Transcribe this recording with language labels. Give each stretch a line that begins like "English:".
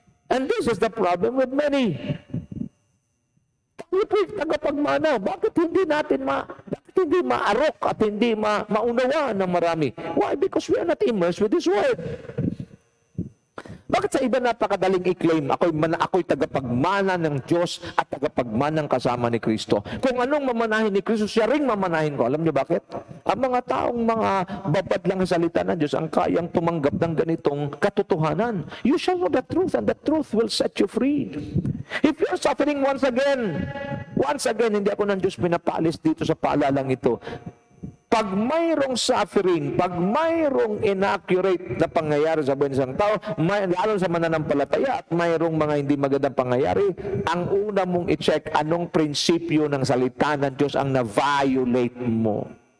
English: And this is the problem with many.
Filipino: Tayo po'y tagapagmana. Bakit hindi natin hindi maarok at hindi maunawaan ng marami? Why?
English: Because we are not immersed with His Word.
Filipino: Bakit sa iba napakadaling i-claim, ako'y tagapagmana ng Diyos at tagapagmana ng kasama ni Kristo. Kung anong mamanahin ni Kristo, siya ring mamanahin ko. Alam niyo bakit? Ang mga taong mga babad lang sa salita ng Diyos ang kayang tumanggap ng ganitong katotohanan.
English: You shall know the truth and the truth will set you free. If you're suffering once again,
Filipino: hindi ako ng Diyos pinapalis dito sa paalalang ito. Pag mayroong suffering, pag mayroong inaccurate na pangyayari sa buhay ng isang tao, lalo sa mananampalataya at mayroong mga hindi magandang pangyayari, ang una mong i-check anong prinsipyo ng salita ng Diyos ang na-violate mo.